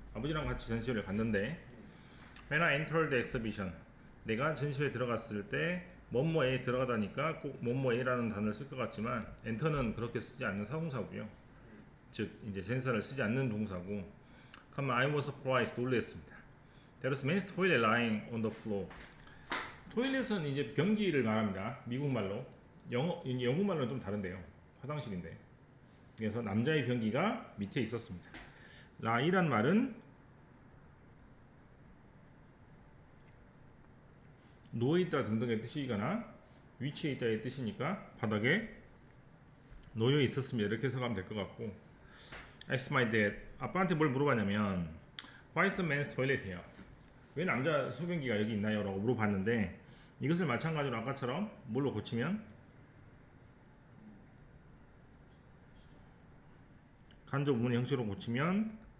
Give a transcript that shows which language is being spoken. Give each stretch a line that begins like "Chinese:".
Korean: 아버지랑 같이 전시회를 갔는데,
English: When I entered the exhibition,
Korean: 내가 전시회에 들어갔을 때 뭐뭐에 들어가다니까 꼭 뭐뭐에라는 단어를 쓸 것 같지만 enter는 그렇게 쓰지 않는 사동사고요. 즉 이제 전사를 쓰지 않는 동사고, 그러면
English: I was surprised,
Korean: 놀랐습니다.
English: There was a men's toilet lying on the floor.
Korean: 토일렛은 이제 변기를 말합니다. 미국말로. 영국말로는 좀 다른데요. 화장실인데. 그래서 남자의 변기가 밑에 있었습니다. lie란 말은 누워있다 등등의 뜻이거나 위치에 있다의 뜻이니까 바닥에 놓여 있었습니다. 이렇게 해석하면 될 것 같고,
English: Ask my dad.
Korean: 아빠한테 뭘 물어봤냐면
English: Why is a men's toilet here?
Korean: 왜 남자 소변기가 여기 있나요? 라고 물어봤는데, 이것을 마찬가지로 아까처럼 뭘로 고치면, 간접 의문의 형식으로 고치면